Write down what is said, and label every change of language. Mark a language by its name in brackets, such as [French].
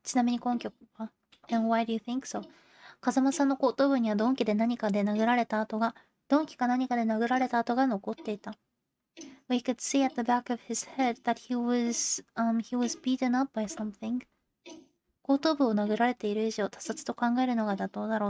[Japanese] ちなみに根拠は [English] ?And why do you think so? [Japanese] 風間さんの後頭部には鈍器で何かで殴られた跡が、鈍器か何かで殴られた跡が残っていた。 [English] We could see at the back of his head that he was beaten up by something. [Japanese] 後頭部を殴られている以上、他殺と考えるのが妥当だろう。